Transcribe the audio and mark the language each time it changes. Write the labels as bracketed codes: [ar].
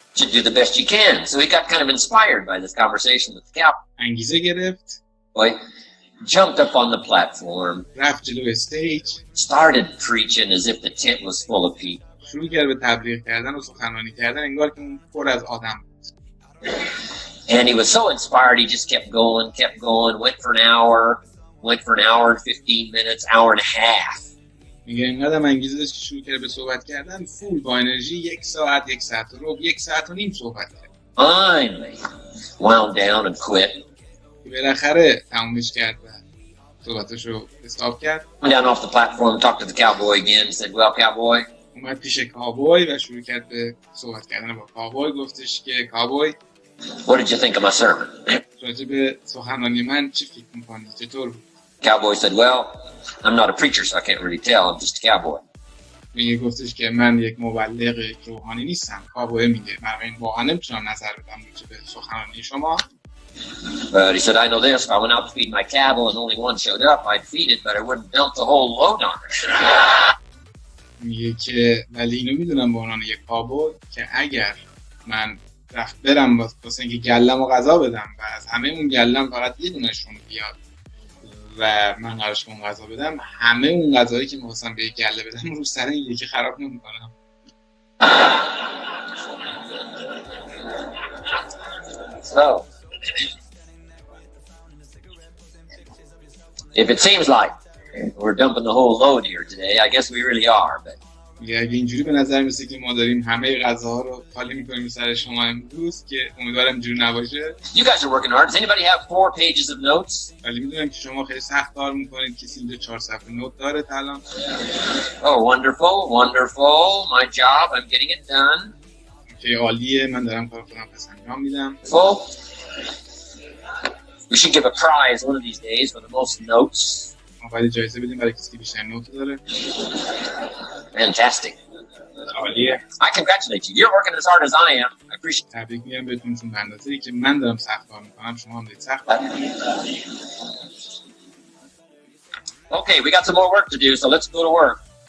[en] To do the best you can. So he got kind of inspired by this conversation with the cowboy. [fa] انگیزه گرفت. [en] Boy, jumped up on the platform. [fa] رفت جلو استیج. [en] Started preaching as if the tent was full of people. [fa] شروع کرد به تبلیغ کردن و سخنرانی کردن انگار که اون پر از آدم بود. [en] And he was so inspired, he just kept going, went for an hour and 15 minutes, hour and a half. [fa] میگه اینقدر انگیزه داشت که شروع کرد به صحبت کردن، فول با انرژی 1 ساعت، 1 ساعت و ربع، 1 ساعت و نیم صحبت کرد. [en] Finally, wound down and quit. [fa] بالاخره تمومش کرد و صحبتشو استاپ کرد. [en] Went down off the platform, talked to the cowboy again, and said, well, cowboy. [fa] اومد پیش کاوبوی و شروع کرد به صحبت کردن با کاوبوی. گفتش که کاوبوی، [en] What did you think of my sermon? [fa] راجع به سخنرانی من چی فکر می‌کنی؟ چطور بود؟ [en] Cowboy said, well, I'm not a preacher, so I can't really tell. I'm just a cowboy. [fa] میگه گفتش که من یک مبلغ روحانی نیستم. کاوبوی میگه من واقعا نمیتونم نظر بدم راجع به سخنرانی شما. [en] But he said, I know this. If I went out to feed my cattle and only one showed up, I'd feed it, but I wouldn't dump the whole load on it. [fa] میگه که ولی اینو میدونم به عنوان یک کاوبوی که اگر من برم واسه اینکه گلم و غذا بدم و از همه اون گلم فقط یه دونهشون بیاد و من قرارش که اون غذا بدم، همه اون غذایی که می‌خواستم به یک گله بدم رو سر این یکی خراب نمی‌کنم. [en] So, if it seems like we're dumping the whole load here today, I guess we really are, but [fa] اگه اینجوری به نظر میسه که ما داریم همه غذاها رو خالی میکنیم سر شما امروز، که امیدوارم اینجوری نباشه. [en] You guys are working hard. Does anybody have 4 pages of notes? [fa] ولی میدونم که شما خیلی سخت کار میکنید. کسی اینجا 4 صفحه نوت داره الان؟ [en] Oh, wonderful. My job, I'm getting it done. [fa] که عالیه، من دارم کار خودم پس انجام میدم. [en] Full. We should give a prize one of these days for the most notes. [fa] ما باید جایزه بدیم برای کسی که بیشتر نوت داره. [en] Fantastic. [fa] عالیه. [en] I congratulate you. You're working as hard as I am. I appreciate it. [fa] تبریک میگم بهتون، چون به اندازه‌ای که من دارم سخت کار میکنم شما هم دارید سخت کار میکنید. [en] Okay, we got some more work to do, so let's go to work.